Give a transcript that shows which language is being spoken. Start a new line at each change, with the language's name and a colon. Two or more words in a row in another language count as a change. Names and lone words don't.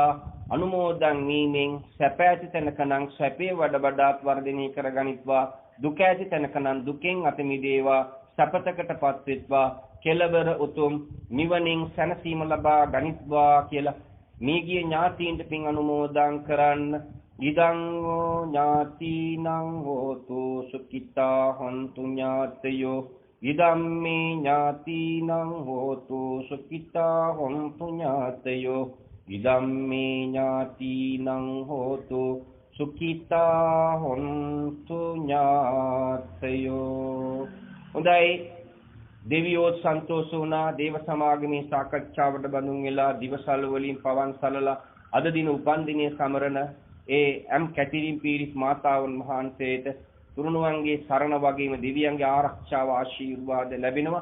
Sinhala: අනුමෝදන් වීමෙන් සැප ඇති තැනකනම් සැපේ වඩාත් වර්ධනය කරගනිත්වා. දුක ඇති තැනකනම් දුකෙන් අත මිදේවා. සපතකටපත් වෙත්වා. කෙලවර උතුම් නිවනින් සැනසීම ලබා ගනිත්වා කියලා මේගිය ඥාතීන්ට පින් අනුමෝදන් කරන්න.
Pali: ඉදං ඥාතිනං හෝතු සුඛිතා හොන්තු ඥාතයෝ ඉදම්මේ ඥාතිනං හෝතු සුඛිතා හොන්තු ඥාතයෝ ඉදම්මේ ඥාතිනං හෝතු සුඛිතා හොන්තු ඥාතයෝ.
Sinhala: හොඳයි, දෙවියෝ සන්තෝෂ වුණා. දේව සමාගමේ සාකච්ඡාවට බඳුන් වෙලා දිවසල් වලින් පවන් සලලා අද දින උපන්දිනයේ සමරන ඒ එම් කැතිරින් පීරිස් මාතාවන් වහන්සේට තුරුණුවන්ගේ සරණ වගේම දෙවියන්ගේ ආරක්ෂාව ආශිර්වාද ලැබෙනවා.